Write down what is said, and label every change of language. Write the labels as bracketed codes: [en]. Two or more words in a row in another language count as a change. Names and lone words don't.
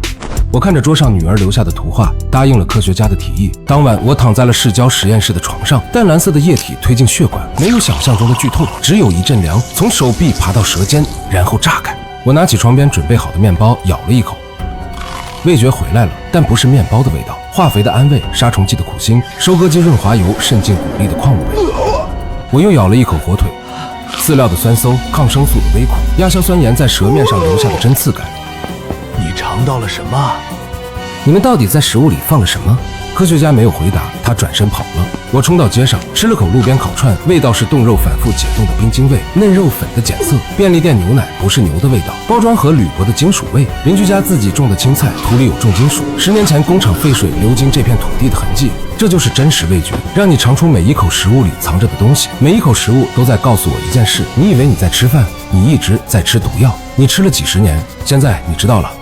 [zh] 我看着桌上女兒留下的圖畫，答應了科學家的提議。當晚我躺在了市郊實驗室的床上，淡藍色的液體推進血管，沒有想象中的劇痛，只有一陣涼，從手臂爬到舌尖，然後炸開。我拿起床邊準備好的麵包，咬了一口，味覺回來了，但不是麵包的味道，化肥的安慰，殺蟲劑的苦辛，收割机潤滑油渗進谷粒的礦物味。我又咬了一口火腿，飼料的酸餿，抗生素的微苦，亞硝酸鹽在舌面上留下的针刺感。你嘗到了什麼？你們到底在食物裡放了什麼？科學家沒有回答，他轉身跑了。我衝到街上，吃了口路邊烤串，味道是凍肉反復解凍的冰晶味，嫩肉粉的鹼色。便利店牛奶不是牛的味道，包裝盒鋁箔的金屬味。鄰居家自己種的青菜，土裡有重金屬，10年前工廠廢水流經這片土地的痕跡。這就是真實味覺，讓你嘗出每一口食物裡藏着的東西。每一口食物都在告訴我一件事：你以為你在吃飯，你一直在吃毒藥，你吃了幾十年，現在你知道了。